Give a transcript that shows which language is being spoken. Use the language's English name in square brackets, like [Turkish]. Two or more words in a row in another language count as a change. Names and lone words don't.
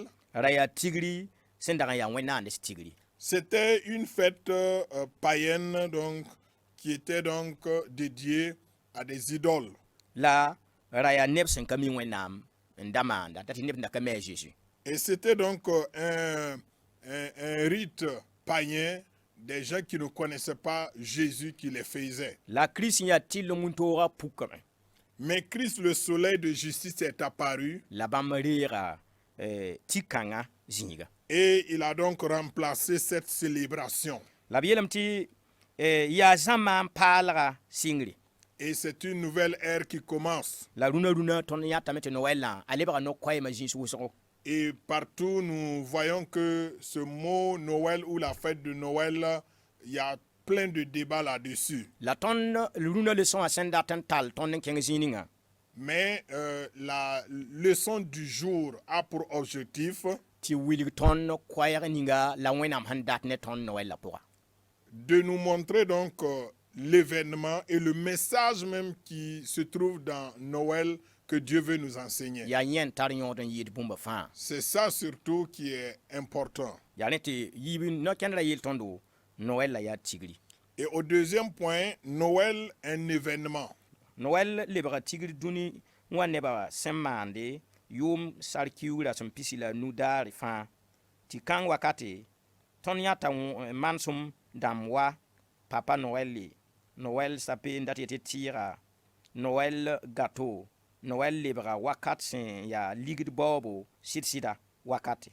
[Mossi] Ra yaa tigri sẽn dag n yaa wẽnnaandes tigri. [French] c'était une fête païenne donc qui était donc dédiée à des idoles. [Mossi] La ra yaa neb sẽn ka mi wẽnnaam n da maanda t'a tɩ neb da ka mi a Jésus. [French] Et c'était donc un rite païen des gens qui ne connaissaient pas Jésus qui les faisait. [Mossi] La Kirist yaa tɩll wũntoogã pukame. [French] Mais Christ, le soleil de justice, est apparu [Mossi] La bãmb reega tɩ-kãngã zĩiga. [French] et il a donc remplacé cette célébration. [Mossi] La b yeelame tɩ yaa zãma n paalga sɩngre. [French] Et c'est une nouvelle ère qui commence. [Mossi] La rũna tõnd yãtame tɩ Noël a lebga no-koɛɛmã zĩis wʋsgo. [French] Et partout, nous voyons que ce mot Noël ou la fête de Noël, il y a plein de débats là-dessus. [Mossi] La tõnd rũna leçon a sẽn dat n tall tõnd n kẽng zĩig ningã. [French] Mais la leçon du jour a pour objectif [Mossi] tɩ wilg tõnd koɛɛg ninga la wẽnnaam sẽn dat ne tõnd Noël la pʋga. [French] de nous montrer donc l'événement et le message même qui se trouve dans Noël que Dieu veut nous enseigner. [Mossi] Yaa yẽn tar yõod n yɩɩd bũmba fãa. [French] C'est ça surtout qui est important. [Mossi] Yaa ne tɩ yiib no-kẽnd ra yeel tõndo Noël la yaa tigri. [French] Et au deuxième point, Noël, un événement. [Mossi] Noël lebga tigri dũni wã nebã sẽn maande yʋʋm sar-kiugrã sẽn pisi la nu-daare fãa tɩ kãng wakate tõnd yãta mansem dãmb wa Papa Noël, Noël sape n dat yetɩ tɩɩga, Noël gato, Noël lebga wakat sẽn yaa ligd baoobo sɩd-sɩda wakate.